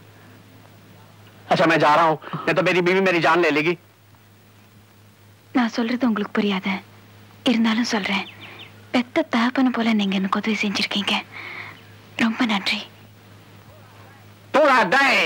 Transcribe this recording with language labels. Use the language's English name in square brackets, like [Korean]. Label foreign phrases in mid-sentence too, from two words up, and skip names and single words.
[Hindi] अच्छा मैं जा रहा हूं, नहीं तो मेरी बीवी मेरी जान ले लेगी। [Tamil] நான் சொல்றது உங்களுக்கு புரியாத, இருந்தாலும் சொல்றேன். பெத்த தகப்பன போல நீங்க எனக்கு உதவி செஞ்சிருக்கீங்க. ரொம்ப நன்றி. [Hindi] थोड़ा दे।